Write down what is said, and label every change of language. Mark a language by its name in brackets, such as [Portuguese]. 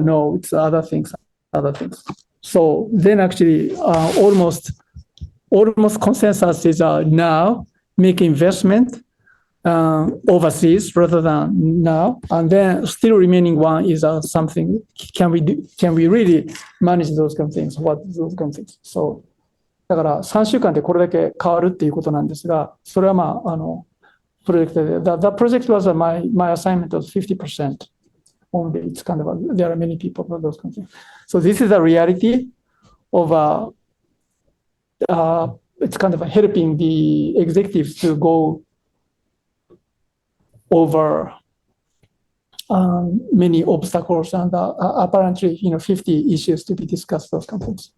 [English] No, it's other things. So then actually almost consensus is now make investment overseas rather than now, and then still remaining one is something. Can we really manage those kind of things? What those kind of things? [Japanese] So だから3週間でこれだけ変わるっていうことなんですが、それはプロジェクトで、 [English] the project was my assignment was 50% only. It's kind of there are many people for those kind of things. So this is the reality of it's kind of helping the executives to go over many obstacles and apparently 50 issues to be discussed those companies.